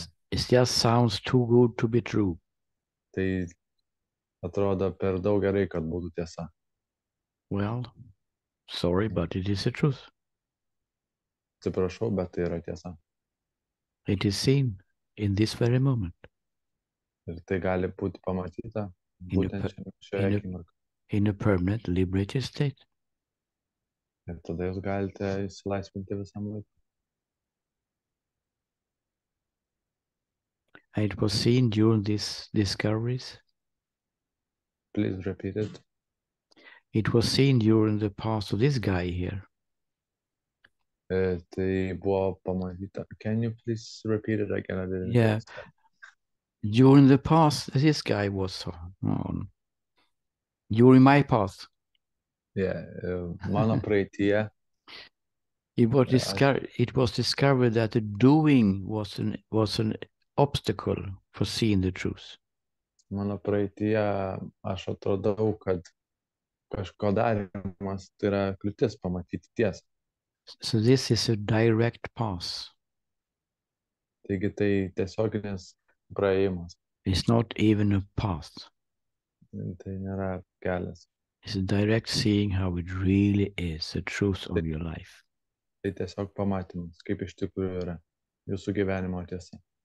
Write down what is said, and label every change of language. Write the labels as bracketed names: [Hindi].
[English] It just sounds too good to be true. [Lithuanian] Tai atrodo per daug gerai, kad būtų tiesa. [English] Well, sorry, but it is the truth. [Lithuanian] Atsiprašau, bet tai yra tiesa. [English] It is seen in this very moment. [Lithuanian] Ir tai gali būti pamatyta būtent šioje akimirkoje. [English] In a permanent liberated state. [Lithuanian] Ir tada jūs galite išsilaisvinti visam laikui. [English] And it was seen during these discoveries. Please repeat it. It was seen during the past of this guy here. [Lithuanian] Tai buvo pamatyta. [English] Can you please repeat it again? I didn't understand. During the past, this guy was on. During my past. [Lithuanian] Yeah, mano praeityje. [English] It was discovered that the doing was an obstacle for seeing the truth. [Lithuanian] Mano praeityje aš atrodau, kad kažko darimas tai yra kliūtis pamatyti tiesą. [English] So this is a direct pass. [Lithuanian] Taigi tai tiesioginis praėjimas. [English] It's not even a path. [Lithuanian] Tai nėra kelias. [English] It's a direct seeing how it really is, the truth of your life. [Lithuanian] Tai tiesiog pamatymas, kaip iš tikrųjų yra jūsų gyvenimo tiesa.